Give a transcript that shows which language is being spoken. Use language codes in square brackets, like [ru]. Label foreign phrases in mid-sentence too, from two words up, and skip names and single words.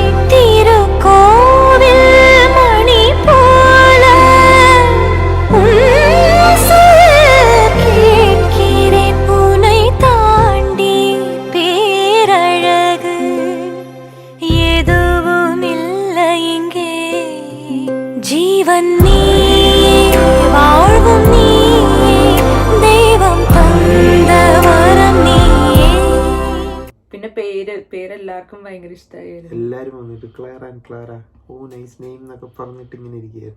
[ta] திருக்கோவில் மணி போல கேட்கிறேன் உன்னை தாண்டி பேரழகு எதுவும் இல்லை இங்கே. ஜீவன் நீயே வாழ்வும் நீயே தெய்வம் தந்த வரம் നീയേ. [ml] പിന്നെ പേരെല്ലാവർക്കും ഭയങ്കര ഇഷ്ടമായിരുന്നു. എല്ലാരും വന്നിട്ട് ക്ലാര ആൻഡ് ക്ലാര, [en] oh nice name [ml] എന്നൊക്കെ പറഞ്ഞിട്ട് ഇങ്ങനെ ഇരിക്കുകയായിരുന്നു.